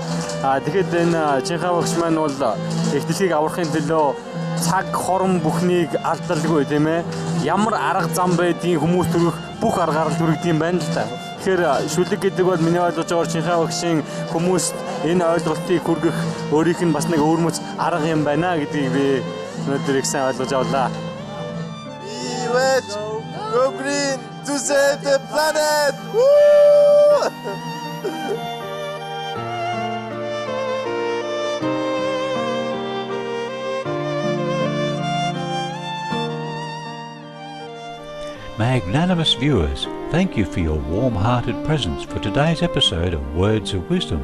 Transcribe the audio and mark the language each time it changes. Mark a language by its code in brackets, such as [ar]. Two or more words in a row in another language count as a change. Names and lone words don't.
[mn] Тэгэхэд энэ Чинхай багш маань бол их дэлхийг аврахын төлөө цаг хорон бүхнийг алдалгүй тийм ээ. Ямар арга зам байдгийг хүмүүс төрөх бүх аргаар л төрөгдөм байна л та. Тэгэхээр шүлэг гэдэг бол миний ойлгож байгаа Чинхай багшийн хүмүүст энэ ойлголтыг хүргэх өөрийнх нь бас нэг өөрмөц арга юм байна гэдгийг би өнөөдөр их сайн ойлгож авлаа. [en] Go green to save the planet! Woo! Magnanimous viewers, thank you for your warm-hearted presence for today's episode of Words of Wisdom.